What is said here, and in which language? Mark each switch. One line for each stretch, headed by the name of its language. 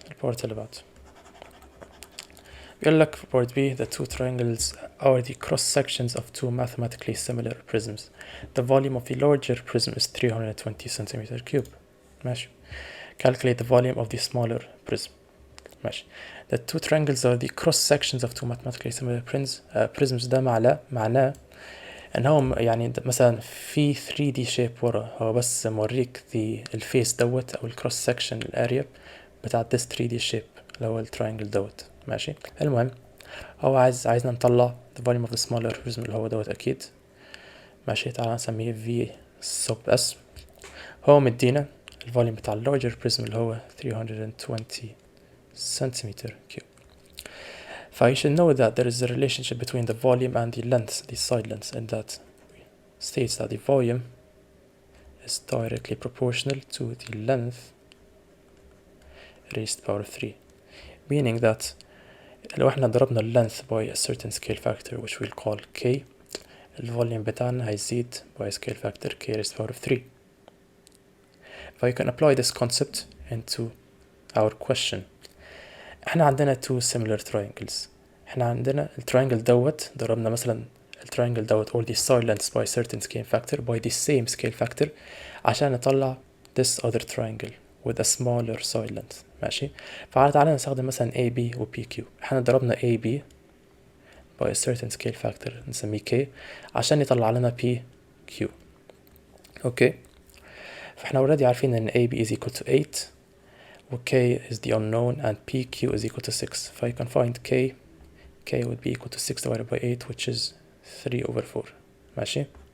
Arabic: البارت اللي بعده بيقول لك
English: part B, the two triangles are the cross sections of two mathematically similar prisms. The volume of the larger prism is 320 centimeter cube.
Arabic: ماشي.
English: Calculate the volume of the smaller prism.
Arabic: ماشي.
English: The two triangles are the cross sections of two mathematically similar prisms.
Arabic: ده معناه انهم يعني مثلا في 3D shape ورا, هو بس موريك الفيس دوت او الكروس سكشن الاريا بتاع
English: this 3D shape
Arabic: اللي هو التراينجل دوت. ماشي. المهم هو عايزنا نطلع
English: the volume of the smaller prism
Arabic: اللي هو دوت اكيد. ماشي. تعالى نسميه V sub S. هو مدينا الفوليوم بتاع
English: larger prism
Arabic: اللي هو 320 centimeter cube.
English: You should know that there is a relationship between the volume and the length, the side length, and that states that the volume is directly proportional to the length raised to the power of 3, meaning that
Arabic: لو احنا ضربنا
English: length by a certain scale factor which we'll call k,
Arabic: الفوليوم بتاعنا هيزيد
English: by a scale factor k raised to the power of 3. You can apply this concept into our question.
Arabic: احنا عندنا two similar triangles. احنا عندنا التراينجل دوت
English: ضربنا مثلا التراينجل دوت all the side lengths by certain scale factor by the same scale factor
Arabic: عشان نطلع
English: this other triangle with a smaller side length.
Arabic: ماشي. تعالى نستخدم مثلا AB و PQ. احنا ضربنا AB
English: by a certain scale factor
Arabic: نسميه K عشان يطلع لنا PQ. اوكي.
English: فاحنا already
Arabic: عارفين ان
English: AB is equal to 8 و K is the unknown and PQ is equal to 6. You can find K would be equal to 6 divided by 8, which is 3/4. ماشي.